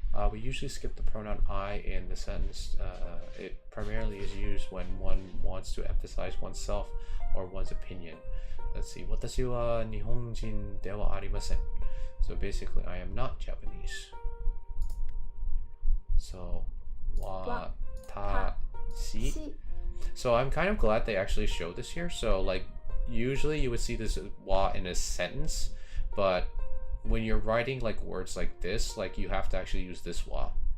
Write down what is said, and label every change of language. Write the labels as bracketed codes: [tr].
[en] We usually skip the pronoun I in the sentence. It primarily is used when one wants to emphasize oneself or one's opinion. Let's see. [ja] 私は日本人ではありません. [en] So basically, I am not Japanese. [ja] So, 私. [en] So I'm kind of glad they actually showed this here. So like, usually you would see this wa in a sentence, but when you're writing like words like this, like you have to actually use this wa.